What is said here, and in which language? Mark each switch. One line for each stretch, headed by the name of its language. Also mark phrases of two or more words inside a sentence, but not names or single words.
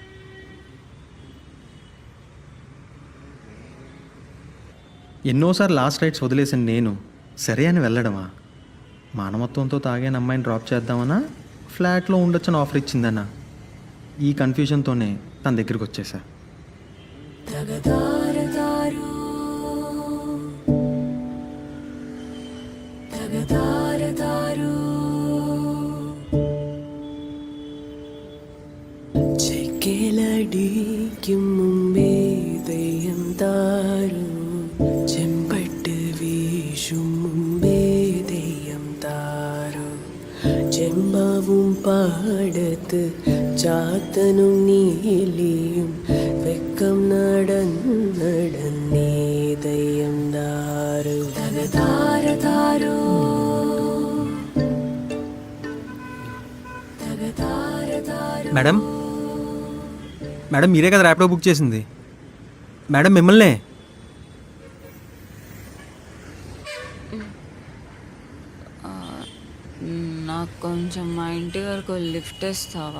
Telugu: ఎన్నోసార్లు
English: last rites
Telugu: వదిలేసాను నేను. సరే అని వెళ్ళడమా? మానవత్వంతో తాగాను అమ్మాయిని డ్రాప్ చేద్దామన్నా, ఫ్లాట్లో ఉండొచ్చని ఆఫర్ ఇచ్చిందన్నా, ఈ కన్ఫ్యూజన్తోనే తన దగ్గరికి వచ్చేసా.
Malayalam: ചെക്കിലടിക്കും മുമ്പേ ദയ്യം താരു, ചെമ്പട്ട് വീശും മുമ്പേ ദയ്യം താരു, ചെമ്പാവും പാടത്ത് ചാത്തനും നീലിയും വെക്കം നടന്നേ ദയ്യം
Telugu: మేడం మేడం మీరే కదా ర్యాపిడో బుక్ చేసింది. మేడం మిమ్మల్నే. నాకు కొంచెం మా ఇంటి వరకు లిఫ్ట్ ఇస్తావా?